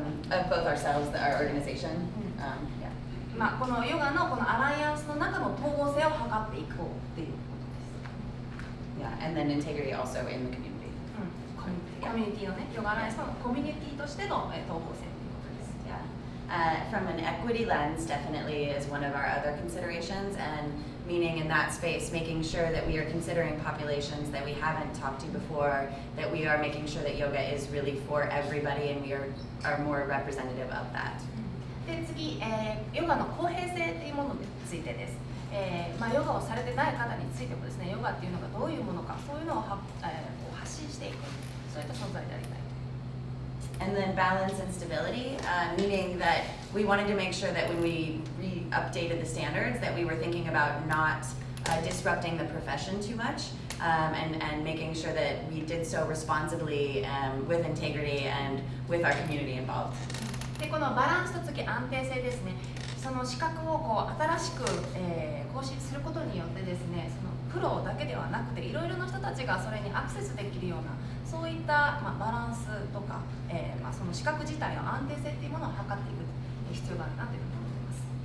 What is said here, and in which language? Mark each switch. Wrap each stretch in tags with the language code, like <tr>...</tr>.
<en>Of both ourselves, our organization. Yeah.</en> <ja>このヨガのこのアライアンスの中の統合性を図っていこうっていうことです。</ja> <en>Yeah, and then integrity also in the community.</en> <ja>コミュニティのね、ヨガアライアンスのコミュニティとしての統合性ということです。</ja> <en>Yeah. From an equity lens, definitely is one of our other considerations, and meaning in that space, making sure that we are considering populations that we haven't talked to before, that we are making sure that yoga is really for everybody, and we are more representative of that.</en> <ja>で次、ヨガの公平性というものについてです。ヨガをされてない方についてもですね、ヨガっていうのがどういうものか、そういうのを発信していく、そういった存在でありたい。</ja> <en>And then balance and stability, meaning that we wanted to make sure that when we updated the standards, that we were thinking about not disrupting the profession too much, and making sure that we did so responsibly, with integrity and with our community involved.</en> <ja>でこのバランスと次安定性ですね。その資格を新しく、更新することによってですね、そのプロだけではなくていろいろな人たちがそれにアクセスできるようなそういった、バランスとか、その資格自体の安定性っていうものを図っていく必要があるなというふうに思っています。</ja>